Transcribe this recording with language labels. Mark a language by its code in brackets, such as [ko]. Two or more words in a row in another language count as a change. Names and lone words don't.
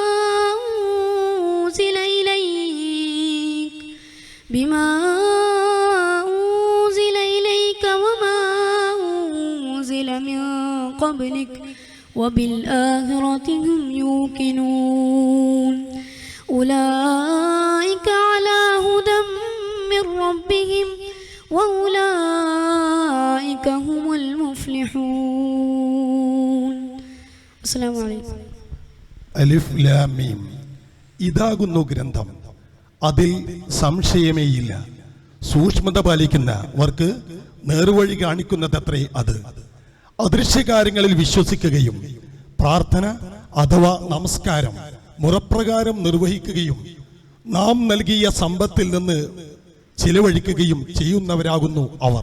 [ar] أنزل إليك وما أنزل من قبلك وبالآخرة هم يوقنون أولئك على هدى من ربهم وأولئك هم المفلحون. السلام عليكم. الف لام ميم. [ml] ഇതാകുന്നു ഗ്രന്ഥം, അതിൽ സംശയമേയില്ല. സൂക്ഷ്മത പാലിക്കുന്നവർക്ക് നേർവഴി കാണിക്കുന്നതത്രേ അത്. അദൃശ്യകാര്യങ്ങളിൽ വിശ്വസിക്കുകയും പ്രാർത്ഥന അഥവാ നമസ്കാരം മുറപ്രകാരം നിർവഹിക്കുകയും നാം നൽകിയ സമ്പത്തിൽ നിന്ന് ചിലവഴിക്കുകയും ചെയ്യുന്നവരാകുന്നു അവർ.